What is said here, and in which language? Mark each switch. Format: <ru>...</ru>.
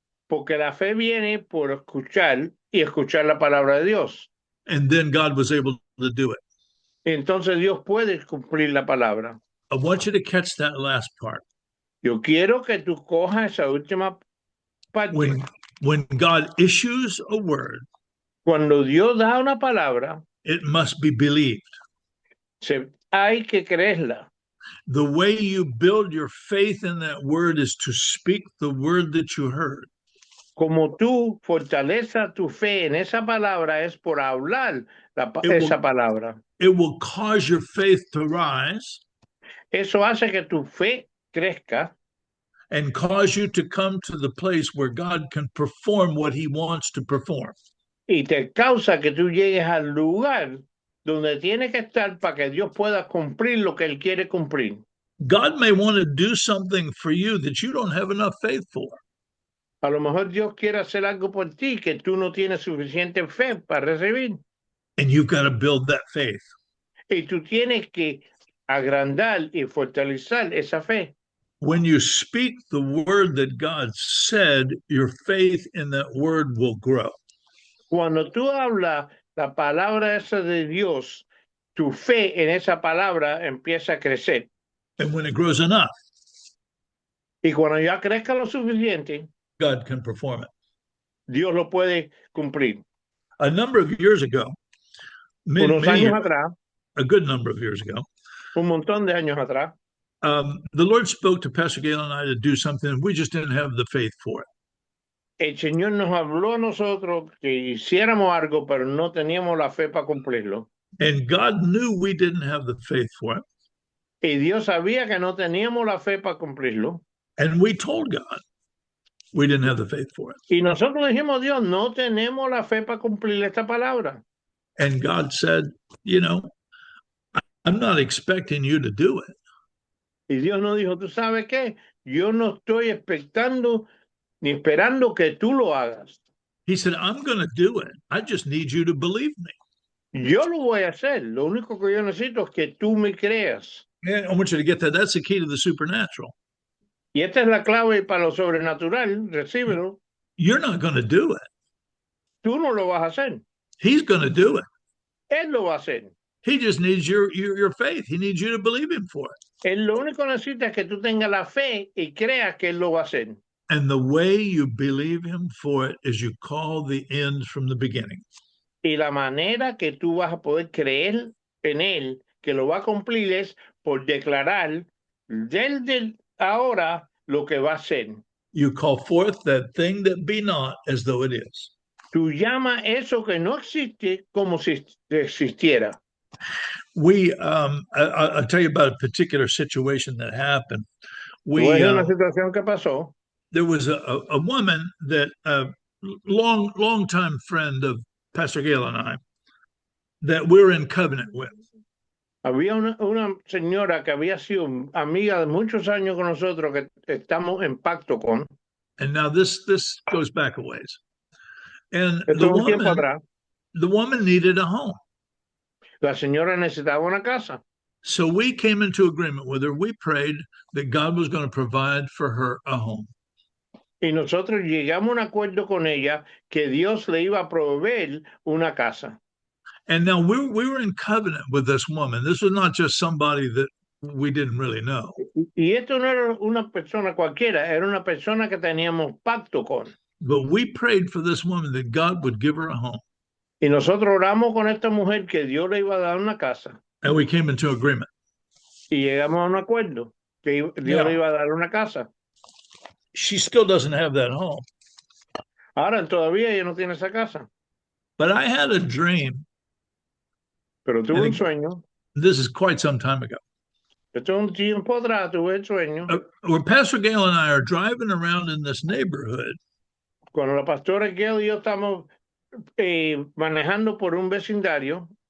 <es>porque la fe viene por escuchar y escuchar la palabra de Dios.</es> <en>And then God was able to do it.</en> <es>Y entonces Dios puede cumplir la palabra.</es> <en>I want you to catch that last part.</en> <es>Yo quiero que tú cojas esa última parte.</es> <en>When God issues a word,</en> <es>Cuando Dios da una palabra,</es> <en>it must be believed.</en> <es>hay que creerla.</es> <en>The way you build your faith in that word is to speak the word that you heard.</en> <es>Como tú fortalezas tu fe en esa palabra es por hablar</es> <en>will-</en> <es>esa palabra.</es> <en>It will cause your faith to rise</en> <es>Eso hace que tu fe crezca</es> <en>and cause you to come to the place where God can perform what he wants to perform.</en> <es>y te causa que tú llegues al lugar donde tiene que estar para que Dios pueda cumplir lo que Él quiere cumplir.</es> <en>God may want to do something for you that you don't have enough faith for.</en> <es>A lo mejor Dios quiere hacer algo por ti que tú no tienes suficiente fe para recibir.</es> <en>And you've got to build that faith.</en> <es>Y tú tienes que agrandar y fortalecer esa fe.</es> <en>When you speak the word that God said, your faith in that word will grow.</en> <es>Cuando tú hablas la palabra esa de Dios, tu fe en esa palabra empieza a crecer.</es> <en>And when it grows enough,</en> <es>Y cuando ya crezca lo suficiente,</es> <en>God can perform it.</en> <es>Dios lo puede cumplir.</es> <en>A number of years ago,</en> <es>Unos años atrás,</es> <en>a good number of years ago,</en> <es>un montón de años atrás,</es> <en>the Lord spoke to Pastor Gail and I to do something. We just didn't have the faith for it.</en> <es>el Señor nos habló a nosotros que hiciéramos algo, pero no teníamos la fe para cumplirlo.</es> <en>And God knew we didn't have the faith for it.</en> <es>Y Dios sabía que no teníamos la fe para cumplirlo.</es> <en>And we told God, We didn't have the faith for it.</en> <es>Y nosotros dijimos, Dios, no tenemos la fe para cumplir esta palabra.</es> <en>And God said, you know, I'm not expecting you to do it.</en> <es>Y Dios nos dijo, ¿tú sabes qué? Yo no estoy expectando ni esperando que tú lo hagas.</es> <en>He said, I'm going to do it. I just need you to believe me.</en> <es>Yo lo voy a hacer. Lo único que yo necesito es que tú me creas.</es> <en>And I want you to get that. That's the key to the supernatural.</en> <es>Y esta es la clave para lo sobrenatural. Recíbelo.</es> <en>You're not going to do it.</en> <es>Tú no lo vas a hacer.</es> <en>He's going to do it.</en> <es>Él lo va a hacer.</es> <en>He just needs your faith. He needs you to believe him for it.</en> <es>Él lo único que necesita es que tú tengas la fe y creas que Él lo va a hacer.</es> <en>And the way you believe him for it is you call the end from the beginning.</en> <es>Y la manera que tú vas a poder creer en Él, que lo va a cumplir, es por declarar desde ahora lo que va a ser.</es> <en>You call forth that thing that be not as though it is.</en> <es>Tú llamas eso que no existe como si existiera.</es> <en>I'll tell you about a particular situation that happened.</en> <es>Una situación que pasó.</es> <en>There was a woman that long time friend of Pastor Gail and I that we're in covenant with.</en> <es>Había una señora que había sido amiga de muchos años con nosotros que estamos en pacto con.</es> <en>And now this goes back a ways. And the woman needed a home.</en> <es>La señora necesitaba una casa.</es> <en>So we came into agreement with her. We prayed that God was going to provide for her a home.</en> <es>Y nosotros llegamos a un acuerdo con ella que Dios le iba a proveer una casa.</es> <en>And now we were in covenant with this woman. This was not just somebody that we didn't really know.</en> <es>Y esto no era una persona cualquiera, era una persona que teníamos pacto con.</es> <en>But we prayed for this woman that God would give her a home.</en> <es>Y nosotros oramos con esta mujer que Dios le iba a dar una casa.</es> <en>And we came into agreement.</en> <es>Y llegamos a un acuerdo que Dios le iba a dar una casa.</es> <en>She still doesn't have that home.</en> <es>Ahora todavía ella no tiene esa casa.</es> <en>But I had a dream.</en> <es>Pero tuve un sueño.</es> <en>This is quite some time ago.</en> <es>Esto es un tiempo atrás, tuve el sueño.</es> <en>Where Pastor Gail and I are driving around in this neighborhood.</en> <es>Cuando la pastora Gail y yo estamos manejando por un vecindario.</es>